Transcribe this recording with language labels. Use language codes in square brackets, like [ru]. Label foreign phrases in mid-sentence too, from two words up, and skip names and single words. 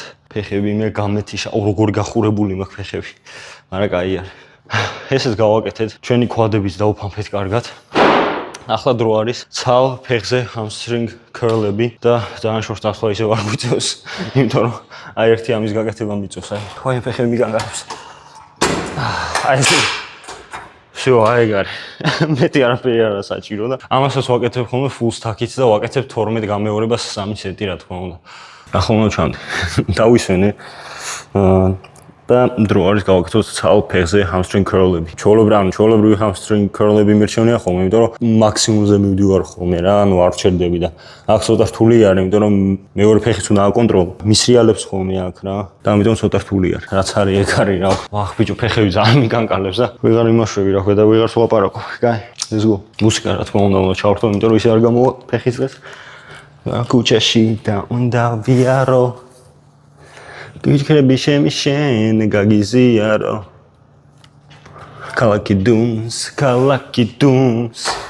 [ka] ფეხები მე გამეთიშა, როგორ გახურებული მაქვს ფეხები. მაგრამ კაი არის. ესეც გავაკეთეთ. ჩვენი ქვადებით დავფამფეთ კარგად. ახლა დრო არის ცალ ფეხზე [en] hamstring curl- [ka] ები და ძალიან შორს ახლა ისე არ გვიწევს, იმიტომ რომ აი ერთი ამის გაკეთება მიწევს, აი. ხო, ფეხები მიგანგარებს. აი ეს всё, აიგარი. მეტი არაფერი არა საჭირო და ამასაც ვაკეთებ ხოლმე [en] full stack- [ka] ით და ვაკეთებ 12 გამეორებას 3 სეტი რა თქმა უნდა. ახლა უნდა ჩამდი. დავისვენე. და დრო არის გავაკეთოთ ცალ ფეხზე [en] hamstring curl- [ka] ები. ჩვეულებრივი [en] hamstring curl- [ka] ები მირჩევნია ხოლმე, იმიტომ რომ მაქსიმუმზე მივდივარ ხოლმე რა, ანუ არ ვჩერდები და აქ ცოტა რთული არის, იმიტომ რომ მეორე ფეხიც უნდა აკონტროლო. მისრიალებს ხოლმე აქ რა და ამიტომ ცოტა რთული არის. რაც არის ეგ არის რა. ვახ, ბიჭო, ფეხები ძალიან მიგანკალებს და ვეღარ იმაშვები რა, და ვეღარ ვლაპარაკო. კაი, [en] let's go. [ka] მუსიკა რა თქმა უნდა ჩავართო, იმიტომ რომ ისე არ გამოვა ფეხის დღეს. კუჩაში და უნდა ვიარო. გიჩქრები შენ გაგიზიარო. ქალაქი დუმს.